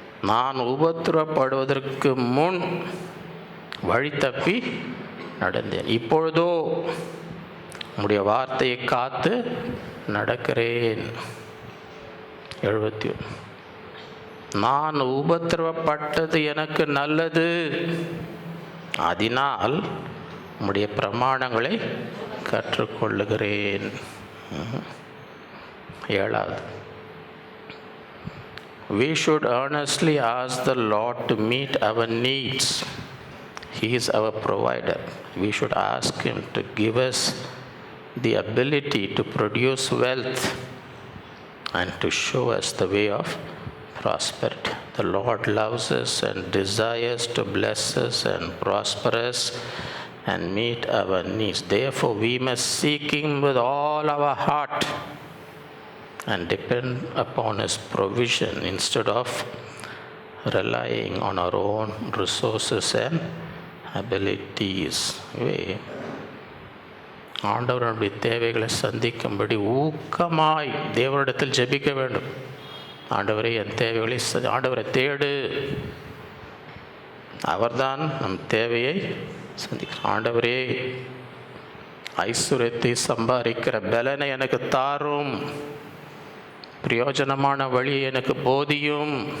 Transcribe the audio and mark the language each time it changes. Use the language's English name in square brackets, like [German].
[Tamil] நான் உபத்திரப்படுவதற்கு முன் வழி தப்பி நடந்தேன், இப்பொழுதோ உம்முடைய வார்த்தையை காத்து நடக்கிறேன். 71. நான் உபத்திரவப்பட்டது எனக்கு நல்லது, அதனால் உம்முடைய பிரமாணங்களை கற்றுக்கொள்ளுகிறேன். [English] 7வது, we should earnestly ask the Lord to meet our needs. He is our provider. We should ask him to give us the ability to produce wealth and to show us the way of prosperity. The Lord loves us and desires to bless us and prosper us and meet our needs. Therefore, we must seek Him with all our heart and depend upon His provision instead of relying on our own resources and abilities. [Tamil] ஆண்டவருடைய தேவைகளை சந்திக்கும்படி ஊக்கமாய் தேவனிடத்தில் ஜெபிக்க வேண்டும். ஆண்டவரே, என் தேவைகளை ஆண்டவரை தேடு. அவர்தான் நம் தேவையை சந்திக்கிறார். ஆண்டவரே, ஐஸ்வர்யத்தை சம்பாதிக்கிற பலனை எனக்கு தாரும், பிரயோஜனமான வழியை எனக்கு போதியும்.